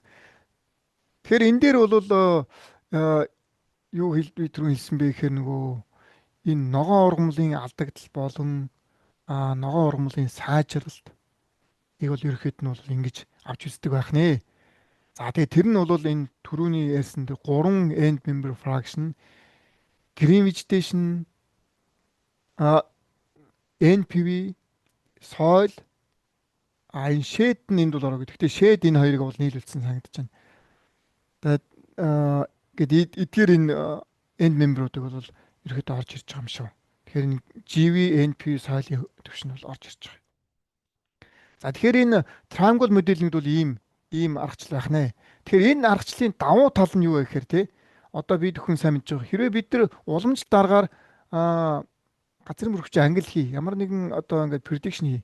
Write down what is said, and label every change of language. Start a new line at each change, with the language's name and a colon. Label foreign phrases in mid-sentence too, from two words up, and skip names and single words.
Mongolian: Тэгэхээр энэ дээр бол юу хэлсэн бэ гэхээр нөгөө энэ ногоон ургамлын алдагдал болон ногоон ургамлын сайжралт ийг бол ерөөхдөө нь бол ингэж авч үздэг байх нэ. За тэгээ тэр нь бол энэ түрүүний ярьсан тэр 3
English: end member fraction, green vegetation, NPV, soil,
Mongolian: энэ shade нь энд бол ороо. Гэхдээ shade энэ хоёрыг бол нийлүүлсэн санагдаж байна. Тэгээд эдгээр энэ
English: end member-
Mongolian: уудыг бол ерөөхдөө орж ирж байгаа юм шүү. Тэгэхээр энэ GV, NPV, soil-ийн төвшин бол орж ирж байгаа. За тэгэхээр энэ triangle моделинд бол ийм аргачлал байх нэ. Тэгэхээр энэ аргачлалын давуу тал нь юу вэ гэхээр те одоо бид хүн сайн мэдж байгаа. Хэрвээ бид нар уламжлалт дараагаар газрын бүрхэгчийн ангил хий, ямар нэгэн одоо ингээд prediction хий.